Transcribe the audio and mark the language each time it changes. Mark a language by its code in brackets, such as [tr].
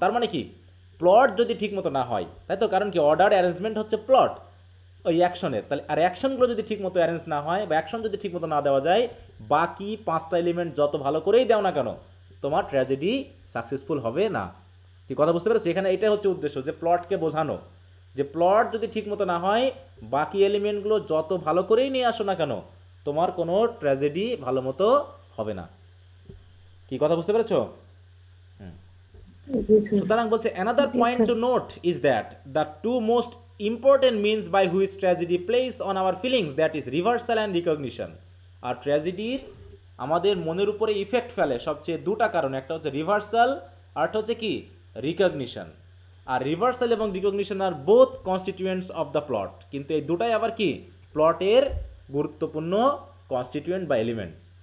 [bn] তার মানে কি, প্লট যদি ঠিকমতো না হয়, তাই তো, কারণ কি অর্ডার অ্যারেঞ্জমেন্ট হচ্ছে প্লট ওই অ্যাকশনের, তাহলে আর অ্যাকশনগুলো যদি ঠিকমতো অ্যারেঞ্জ না হয় বা অ্যাকশন যদি ঠিকমতো না দেওয়া যায়, বাকি 5টা এলিমেন্ট যত ভালো করেই দাও না কেন, তোমার ট্র্যাজেডি সাকসেসফুল হবে না। কি কথা বুঝতে পেরেছো? এখানে এটাই হচ্ছে উদ্দেশ্য, যে প্লটকে বোঝানো, যে প্লট যদি ঠিকমতো না হয়, বাকি এলিমেন্টগুলো যত ভালো করেই নিয়ে আসো না কেন, তোমার কোনো ট্র্যাজেডি ভালো মতো হবে না। কি কথা বুঝতে পেরেছো? সুতরাং বলছে [en] another point to note is that the two most important means by which tragedy plays on our feelings, that is reversal and recognition. [bn] আর ট্র্যাজেডির আমাদের মনের উপরে ইফেক্ট ফেলে সবচেয়ে দুটা কারণ, একটা হচ্ছে রিভার্সাল আর একটা হচ্ছে কি রিকগনিশন। আর রিভার্সাল এবং recognition [en] are both constituents of the plot, [bn] কিন্তু এই দুটাই আবার কি প্লটের গুরুত্বপূর্ণ কনস্টিটিউয়েন্ট বা এলিমেন্ট।